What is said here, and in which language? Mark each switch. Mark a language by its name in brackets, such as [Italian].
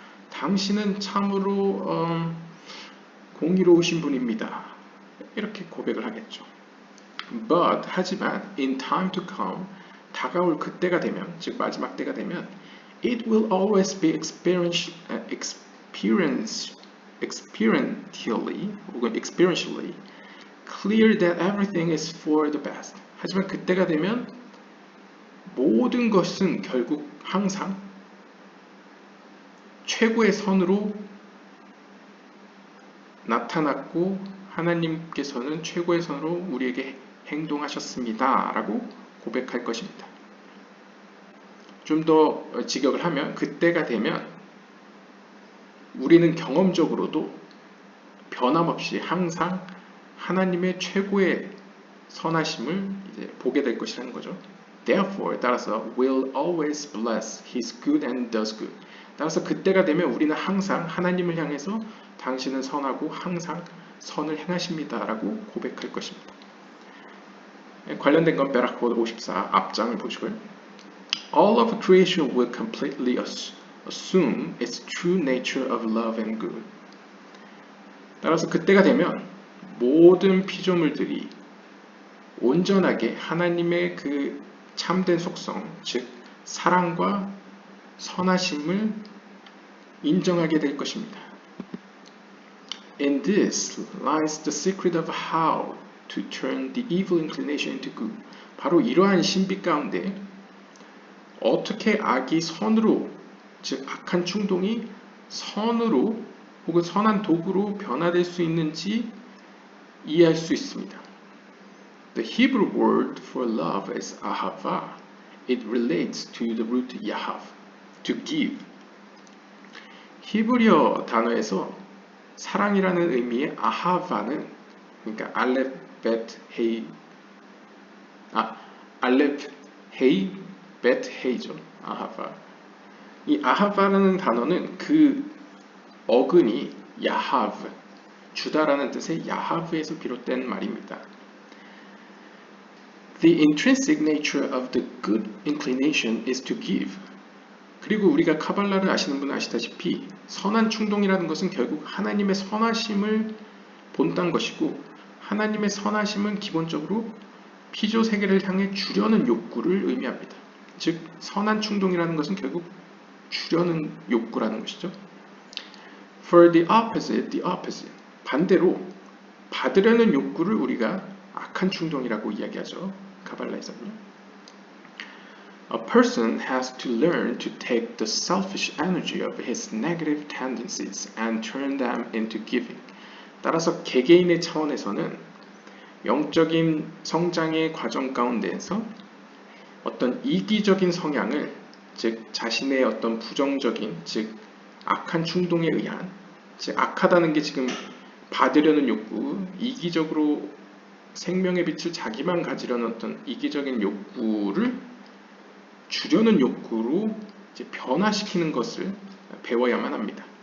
[Korean] 당신은 참으로 공의로우신 분입니다. 이렇게 고백을 하겠죠. [English] But [Korean] 하지만 [English] in time to come, [Korean] 다가올 그때가 되면, 즉 마지막 때가 되면 [English] it will always be experientially clear that everything is for the best. [Korean] 하지만 그때가 되면 모든 것은 결국 항상 최고의 선으로 나타났고 하나님께서는 최고의 선으로 우리에게 행동하셨습니다 라고 고백할 것입니다. 좀 더 직역을 하면 그때가 되면 우리는 경험적으로도 변함없이 항상 하나님의 최고의 선하심을 이제 보게 될 것이라는 거죠. [English] Therefore, [Korean] 따라서 [English] will always bless His good and does good. [Korean] 따라서 그때가 되면 우리는 항상 하나님을 향해서 당신은 선하고 항상 선을 행하십니다 라고 고백할 것입니다. 관련된 건 베라코드 54 앞장을 보시고요. [English] All of creation will completely assume its true nature of love and good. [Korean] 따라서 그때가 되면 모든 피조물들이 온전하게 하나님의 그 참된 속성, 즉 사랑과 선하심을 인정하게 될 것입니다. [English] In this lies the secret of how to turn the evil inclination into good. [Korean] 바로 이러한 신비 가운데 어떻게 악이 선으로, 즉 악한 충동이 선으로 혹은 선한 도구로 변화될 수 있는지 이해할 수 있습니다. [English] The Hebrew word for love is ahava. It relates to the root yahav, to give. [Korean] 히브리어 단어에서 사랑이라는 의미의 아하바는, 그러니까 알렙 헤이 bet 헤이죠. 아하바. 이 아하바라는 단어는 그 어근이 야하브, 주다라는 뜻의 야하브에서 비롯된 말입니다. [English] The intrinsic nature of the good inclination is to give. [Korean] 그리고 우리가 카발라를 아시는 분은 아시다시피 선한 충동이라는 것은 결국 하나님의 선하심을 본딴 것이고, 하나님의 선하심은 기본적으로 피조 세계를 향해 주려는 욕구를 의미합니다. 즉 선한 충동이라는 것은 결국 주려는 욕구라는 것이죠. [English] For the opposite, [Korean] 반대로 받으려는 욕구를 우리가 악한 충동이라고 이야기하죠. 카발라에서는요. [English] A person has to learn to take the selfish energy of his negative tendencies and turn them into giving. [Korean] 따라서 개개인의 차원에서는 영적인 성장의 과정 가운데에서 어떤 이기적인 성향을, 즉 자신의 어떤 부정적인, 즉 악한 충동에 의한, 즉 악하다는 게 지금 받으려는 욕구, 이기적으로 생명의 빛을 자기만 가지려는 어떤 이기적인 욕구를 주려는 욕구로 이제 변화시키는 것을 배워야만 합니다.